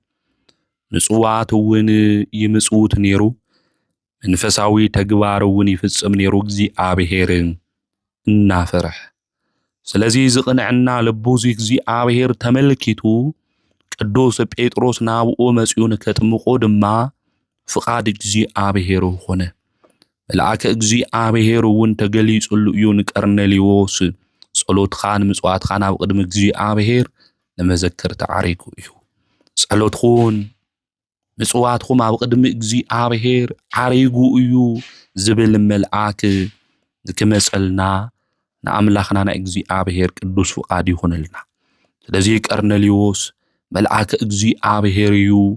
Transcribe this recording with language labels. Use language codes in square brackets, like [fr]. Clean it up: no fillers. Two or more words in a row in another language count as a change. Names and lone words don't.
[ti] ምጽዋት እውን ይምጽውት ነይሩ። መንፈሳዊ ተግባር እውን ይፍጽም ነይሩ እግዚአብሔር እናፈርሕ። ስለዚ ዝቕንዕና ልቡ እግዚአብሔር ተመልኪቱ ቅዱስ ጴጥሮስ ናብኡ መጺኡ ንከጥምቆ ድማ ፍቃድ እግዚአብሔር ሆነ። መልአከ እግዚአብሔር እውን ተገሊጹሉ እዩ ንቀርኔልዮስ ጸሎትኻን ምጽዋትኻን ኣብ ቅድሚ እግዚአብሔር ንመዘከር ተዓሪጉ እዩ። ጸሎትኹን ምጽዋትኩም ኣብ ቅድሚ እግዚአብሔር ዓሪጉ እዩ ዝብል መልአክ ዝክመጸልና ንኣምላኽና ናይ እግዚአብሔር ቅዱስ ፍቃድ ይኹንልና። ስለዚ ቀርኔልዮስ መልአከ እግዚአብሔር እዩ